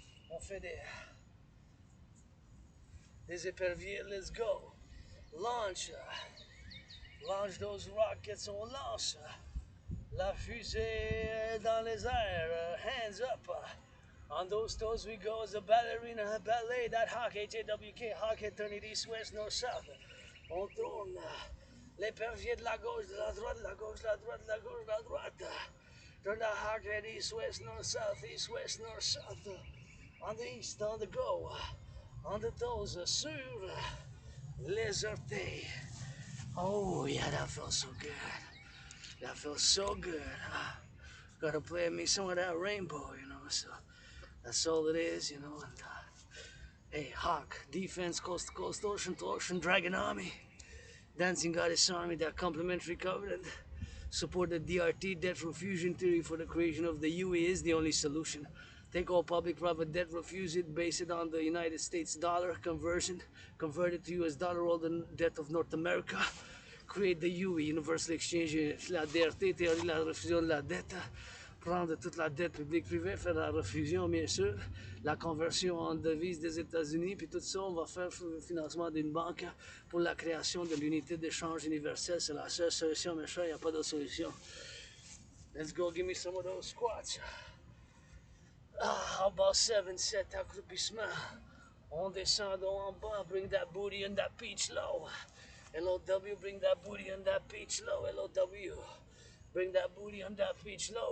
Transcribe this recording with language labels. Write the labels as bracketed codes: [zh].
[fr] On fait des éperviers, [en] let's go. Launch. Launch those rockets, [fr] on lance. La fusée dans les airs, [en] hands up. On those toes we go as a ballerina, ballet, that hawk, H-A-W-K, hawk head turning east, west, north, south. [fr] On tourne l'épervier de la gauche, de la droite, de la gauche, de la droite, de la gauche, de la droite. [en] Turn that hawk head east, west, north, south, east, west, north, south. On the east, on the go. On the toes, [fr] sur les orteils. [en] Oh, yeah, that felt so good. That feels so good. Gotta play me some of that rainbow, you know. So that's all it is, you know. And hey, Hawk, defense, coast to coast, ocean to ocean, Dragon Army, Dancing Goddess Army, that complementary covenant. Support the DRT, debt refusion theory for the creation of the UE is the only solution. Take all public-private debt, refuse it, base it on the United States dollar conversion, convert it to US dollar, all the debt of North America. [fr] Create the UE, Universal Exchange Unit, la DRT, théorie de la refusion de la dette, prendre toute la dette publique-privée, faire la refusion, bien sûr, la conversion en devise des États-Unis, puis tout ça, on va faire le financement d'une banque pour la création de l'unité d'échange universelle. C'est la seule solution, mes chers, il n'y a pas d'autre solution. [en] Let's go, give me some of those squats. How about 7 set accroupissement? [fr] On descend en bas, [en] bring that booty and that peach low. LOW, bring that booty and that peach low. LOW, bring that booty and that peach low.